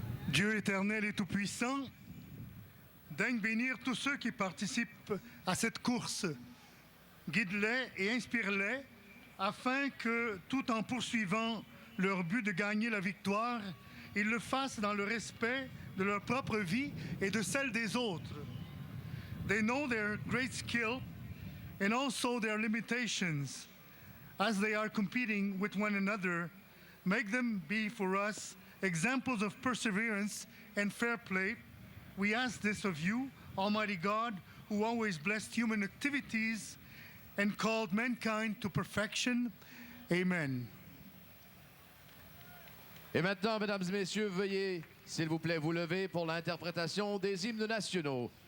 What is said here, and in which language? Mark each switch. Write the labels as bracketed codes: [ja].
[fr] Dieu éternel et tout-puissant, daigne bénir tous ceux qui participent à cette course. Guide-les et inspire-les afin que, tout en poursuivant leur but de gagner la victoire, ils le fassent dans le respect de leur propre vie et de celle des autres. [en] They know their great skill and also their limitations. As they are competing with one another, make them be for us examples of perseverance and fair play. We ask this of you, Almighty God, who always blessed human activities and called mankind to perfection. Amen. [fr] Et maintenant, mesdames et messieurs, veuillez, s'il vous plaît, vous lever pour l'interprétation des hymnes nationaux.